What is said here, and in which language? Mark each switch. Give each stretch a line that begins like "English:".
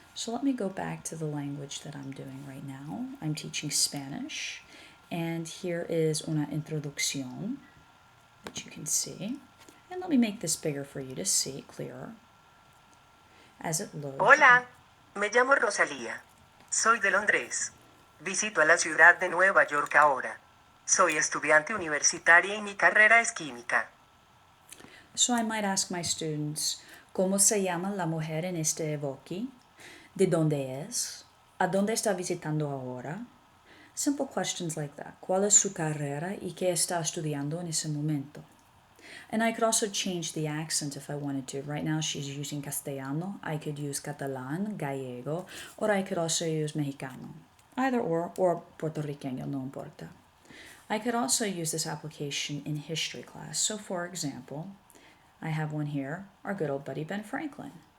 English: So let me go back to the language that I'm doing right now. I'm teaching Spanish. And here is
Spanish: una introducción
English: that you can see. And let me make this bigger for you to see clearer as it loads.
Spanish: Hola, me llamo Rosalía. Soy de Londres. Visito a la ciudad de Nueva York ahora. Soy estudiante universitaria y mi carrera es química.
English: So I might ask my students,
Spanish: ¿cómo se llama la mujer en este Voki? ¿De dónde es? ¿A dónde está visitando ahora?
English: Simple questions like that.
Spanish: ¿Cuál es su carrera y qué está estudiando en ese momento?
English: And I could also change the accent if I wanted to. Right now she's using castellano. I could use catalán, gallego, or I could also use mexicano. Either or puertorriqueño,
Spanish: no importa.
English: I could also use this application in history class. So for example, I have one here, our good old buddy Ben Franklin.